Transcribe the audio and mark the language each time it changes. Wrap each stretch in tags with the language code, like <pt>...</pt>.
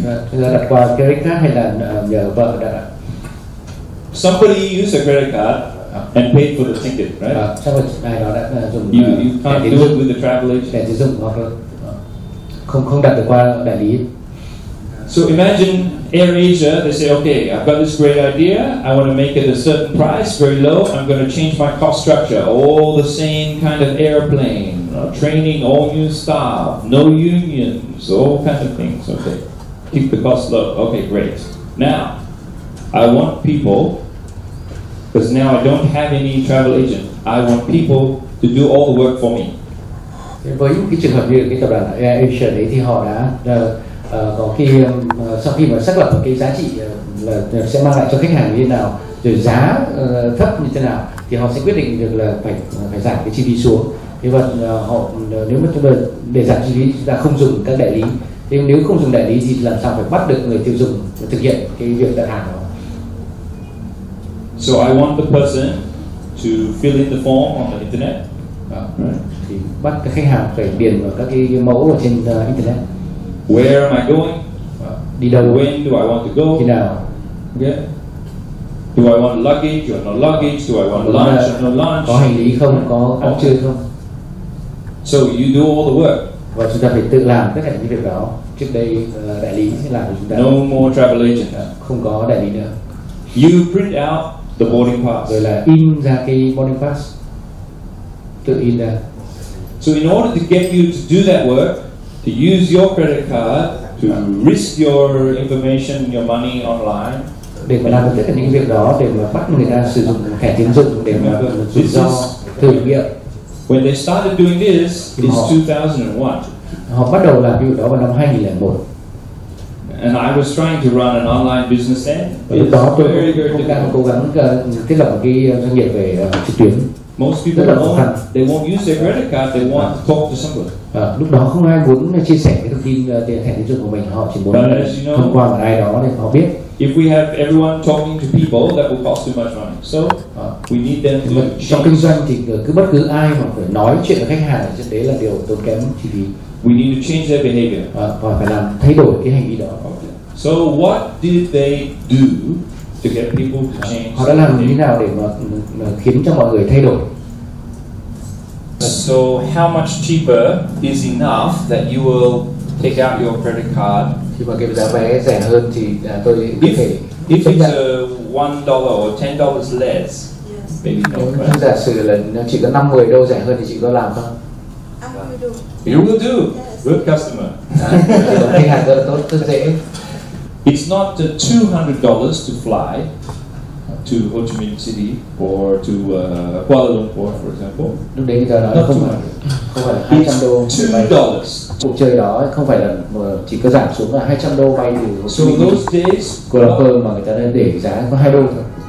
<vi>Chúng ta đặt qua credit card hay là nhờ vợ đặt?</vi> <en>Somebody used a credit card and paid for the ticket, right?</en> <vi>Chắc là ai đó đã dùng</vi> <en>You can't do it with the travel agent.</en> <vi>Để sử dụng hoặc là không đặt được qua đại lý.</vi> <en>So imagine Air Asia, they say, okay, I've got this great idea, I want to make it a certain price, very low, I'm going to change my cost structure, all the same kind of airplane, training all new staff, no unions, all kinds of things, okay. Keep the cost low, okay, great. Now, I want people, because now I don't have any travel agent, I want people to do all the work for me.</en> <vi>Với cái trường hợp như cái tập đoàn Air Asia đấy thì họ đã có khi sau khi mà xác lập cái giá trị là sẽ mang lại cho khách hàng như thế nào, rồi giá thấp như thế nào thì họ sẽ quyết định được là phải giảm cái chi phí xuống. Thế và họ nếu mà chúng ta để giảm chi phí chúng ta không dùng các đại lý Thế nếu không dùng đại lý thì làm sao phải bắt được người tiêu dùng thực hiện cái việc đặt hàng đó?</vi> <en>So I want the person to fill in the form on the internet.</en> <vi>Thì bắt các khách hàng phải điền vào các cái mẫu ở trên internet.</vi> <en>Where am I going?</en> <vi>Đi đâu?</vi> <en>When do I want to go?</en> <vi>Khi nào?</vi> <en>Okay. Do I want luggage or no luggage? Do I want lunch or no lunch?</en> <vi>Có hành lý không? Có ăn trưa không?</vi> <en>So you do all the work.</en> <vi>Và chúng ta phải tự làm tất cả những việc đó. Trước đây đại lý sẽ làm cho chúng ta.</vi> <en>No more travel agent.</en> <vi>Không có đại lý nữa.</vi> <en>You print out the boarding pass.</en> <vi>Rồi là in ra cái boarding pass. Tự in ra.</vi> <en>So in order to get you to do that work, to use your credit card, to risk your information, your money online.</en> <vi>Để mà làm tất cả những việc đó, để mà bắt người ta sử dụng thẻ tín dụng để mà rủi ro thử nghiệm.</vi> <en>When they started doing this, it's 2001.</en> <vi>Họ bắt đầu làm việc đó vào năm 2001.</vi> <en>And I was trying to run an online business then.</en> <vi>Lúc đó tôi cũng đang cố gắng thiết lập một cái doanh nghiệp về trực tuyến.</vi> <en>Most people don't, they won't use their credit card, they want to talk to somebody.</en> <vi>Lúc đó không ai muốn chia sẻ cái thông tin thẻ tín dụng của mình, họ chỉ muốn thông qua một ai đó để họ biết.</vi> <en>If we have everyone talking to people, that will cost too much money. So we need them to.</en> <vi>Trong kinh doanh thì cứ bất cứ ai mà phải nói chuyện với khách hàng thì đấy là điều tốn kém chi phí.</vi> <en>We need to change their behavior.</en> <vi>Và phải làm thay đổi cái hành vi đó.</vi> <en>So what did they do to get people to change?</en> <vi>Họ đã làm như thế nào để mà khiến cho mọi người thay đổi?</vi> <en>So how much cheaper is enough that you will take out your credit card?</en> <vi>Khi mà cái giá vé rẻ hơn thì tôi có thể.</vi> <en>If it's $1 or $10 less, maybe no.</en> <vi>Giả sử là chỉ có 5-10 đô rẻ hơn thì chị có làm không?</vi> <en>You will do. Good customer.</en> <vi>Khách hàng rất là tốt, rất dễ.</vi> <en>It's not $200 to fly to Ho Chi Minh City or to Kuala Lumpur, for example.</en> <vi>Lúc đấy giờ nói không phải là 200 đô.</vi> <en>$2.</en> <vi>Cuộc chơi đó không phải là chỉ có giảm xuống là 200 đô bay từ</vi> <en>So those days,</en> <vi>Kuala Lumpur mà người ta đã để giá có 2 đô thôi.</vi>